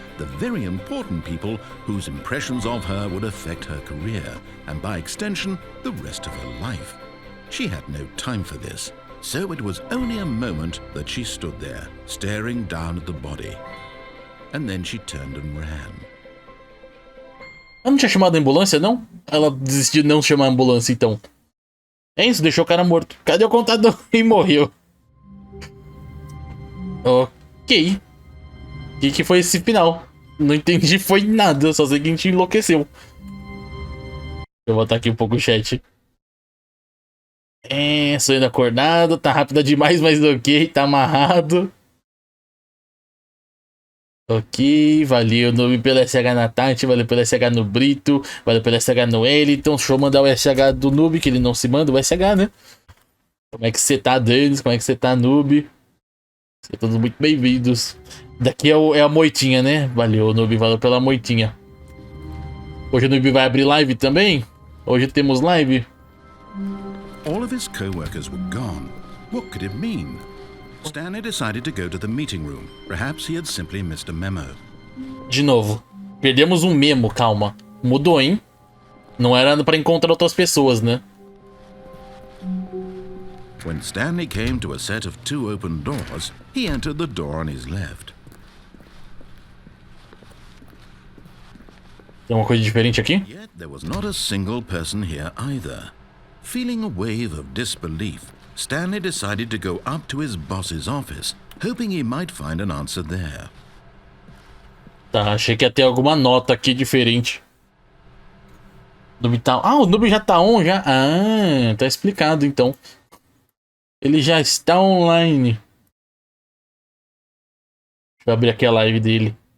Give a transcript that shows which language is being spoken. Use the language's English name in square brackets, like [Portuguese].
[English] The very important people whose impressions of her would affect her career, and by extension, the rest of her life. She had no time for this, so it was only a moment that she stood there, staring down at the body. And then she turned and ran. [Portuguese] Ela não tinha chamado a ambulância, não? Ela desistiu de não chamar a ambulância, então. É isso, deixou o cara morto. Cadê o contador? E morreu. Ok. O que foi esse final? Não entendi, foi nada. Só sei que a gente enlouqueceu. Deixa eu botar aqui um pouco o chat. Sonhando acordado. Tá rápida demais, mas ok. Tá amarrado. Ok, valeu Noob pelo SH na Tati, valeu pelo SH no Brito, valeu pelo SH no Eliton. Deixa eu mandar o SH do Noob, que ele não se manda o SH, né? Como é que você tá, Danis? Como é que você tá, Noob? Sejam todos muito bem-vindos. Daqui é a moitinha, né? Valeu, Noob, valeu pela moitinha. Hoje o Noob vai abrir live também? Hoje temos live. [English] All of his co-workers were gone. What could it mean? Stanley decided to go to the meeting room. Perhaps he had simply missed a memo. [Portuguese] De novo. Perdemos um memo, calma. Mudou, hein? Não era pra encontrar outras pessoas, né? [English] When Stanley came to a set of 2 open doors, he entered the door on his left. [Portuguese] Tem uma coisa diferente aqui? [English] Yet there was not a single person here either. Feeling a wave of disbelief, Stanley decided to go up to his boss's office, hoping he might find an answer there. [Portuguese] Tá, achei que ia ter alguma nota aqui diferente. Noob tá... Ah, o Noob já tá on, já? Ah, tá explicado então. Ele já está online. Deixa eu abrir aqui a live dele.